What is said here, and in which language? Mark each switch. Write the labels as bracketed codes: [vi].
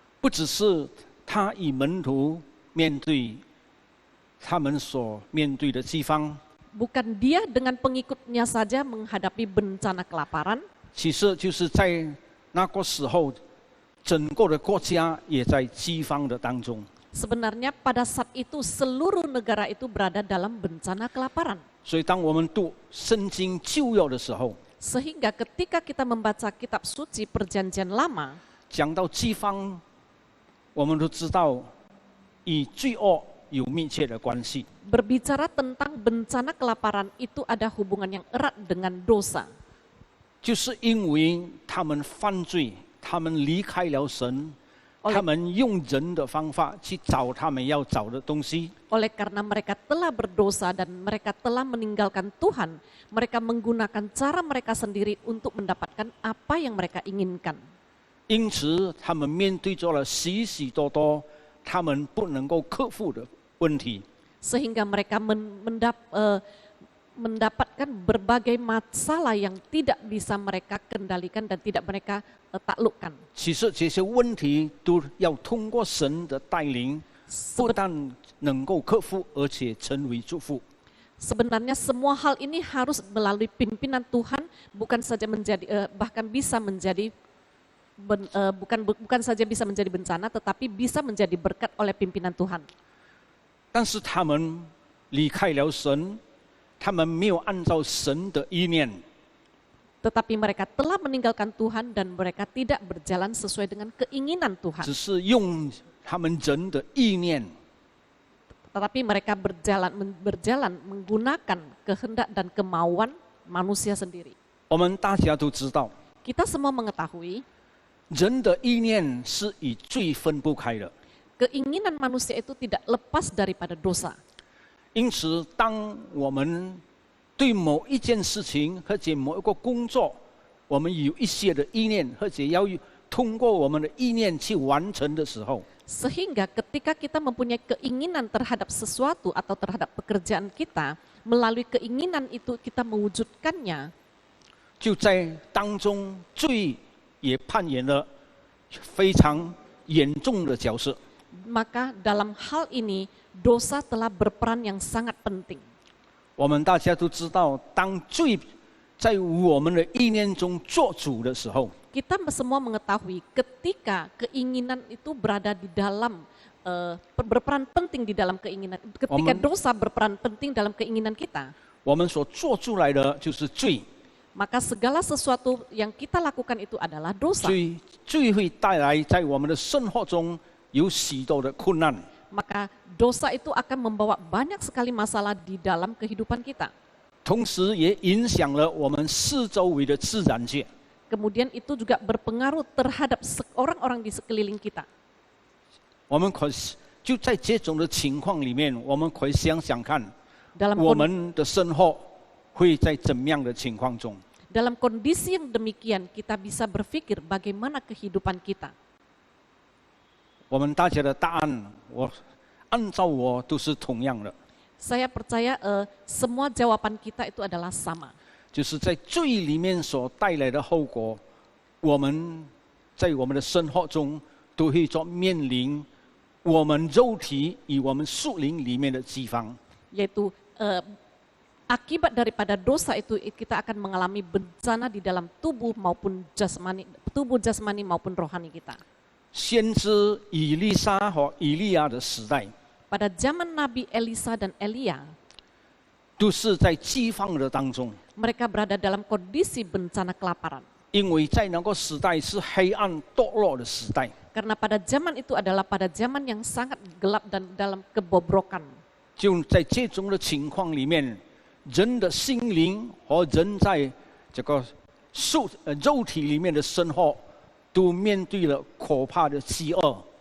[zh] 不只是他与门徒面对他们所面对的饥荒， [id] Bukan dia dengan pengikutnya saja menghadapi bencana kelaparan, [zh] 其实就是在那个时候，整个的国家也在饥荒的当中。 [id] sebenarnya pada saat itu seluruh negara itu berada dalam bencana kelaparan. [zh] 所以当我们读圣经旧约的时候， [id] Sehingga ketika kita membaca kitab suci perjanjian lama, [zh] 讲到饥荒，我们都知道与罪恶有密切的关系。 [id] berbicara tentang bencana kelaparan itu ada hubungan yang erat dengan dosa. [zh] 就是因为他们犯罪，他们离开了神，他们用人的方法去找他们要找的东西。 [id] Oleh karena mereka telah berdosa dan mereka telah meninggalkan Tuhan, mereka menggunakan cara mereka sendiri untuk mendapatkan apa yang mereka inginkan. [zh] 因此，他们面对着了许许多多他们不能够克服的问题。 [id] Sehingga mereka mendapatkan berbagai masalah yang tidak bisa mereka kendalikan dan tidak mereka taklukkan. [zh] 其实这些问题都要通过神的带领，不但能够克服，而且成为祝福。 [id] Sebenarnya semua hal ini harus melalui pimpinan Tuhan, bukan saja menjadi bahkan bisa menjadi bukan saja bisa menjadi bencana, tetapi bisa menjadi berkat oleh pimpinan Tuhan. [zh] 但是他们离开了神，他们没有按照神的意念， [id] Tetapi mereka telah meninggalkan Tuhan dan mereka tidak berjalan sesuai dengan keinginan Tuhan. [zh] 只是用他们人的意念， [id] Tetapi mereka berjalan menggunakan kehendak dan kemauan manusia sendiri. [zh] 我们大家都知道， [id] Kita semua mengetahui [zh] 人的意念是与罪分不开的。 [id] keinginan manusia itu tidak lepas daripada dosa. [zh] 因此，当我们对某一件事情或者某一个工作，我们有一些的意念，或者要通过我们的意念去完成的时候， [id] Sehingga ketika kita mempunyai keinginan terhadap sesuatu atau terhadap pekerjaan kita, melalui keinginan itu kita mewujudkannya, [zh] 就在当中罪也扮演了非常严重的角色。 [id] maka dalam hal ini dosa telah berperan yang sangat penting. [zh] 我们大家都知道，当罪在我们的意念中做主的时候， [id] Kita semua mengetahui ketika keinginan itu berada di dalam berperan penting di dalam keinginan. Ketika dosa berperan penting dalam keinginan kita, [zh] 我们所做出来的就是罪。 [id] maka segala sesuatu yang kita lakukan itu adalah dosa. [zh] 罪会带来在我们的生活中有许多的困难。 [id] Maka dosa itu akan membawa banyak sekali masalah di dalam kehidupan kita. [zh] 同时也影响了我们四周围的自然界。 [id] Kemudian itu juga berpengaruh terhadap orang-orang di sekeliling kita. [zh] 我们可就在这种的情况里面，我们可以想想看， [id] Dalam [zh] 我们的生活会在怎么样的情况中？ [id] dalam kondisi yang demikian kita bisa berpikir bagaimana kehidupan kita. [zh] 我们大家的答案，按照我都是同样的， [id] Saya percaya semua jawaban kita itu adalah sama. [zh] 就是在罪里面所带来的后果，我们在我们的生活中都会做面临我们肉体与我们属灵里面的饥荒。 [id] Yaitu akibat daripada dosa itu kita akan mengalami bencana di dalam tubuh jasmani maupun rohani kita. [zh] 先知以利沙和以利亚的时代， [id] Pada zaman Nabi Elisa dan Elia, [zh] 都是在饥荒的当中， [id] mereka berada dalam kondisi bencana kelaparan. [zh] 因为在那个时代是黑暗堕落的时代， [id] Karena pada zaman itu adalah pada zaman yang sangat gelap dan dalam kebobrokan. [zh] 就在这种的情况里面，人的心灵和人在这个肉体里面的生活，都面对了可怕的饥饿。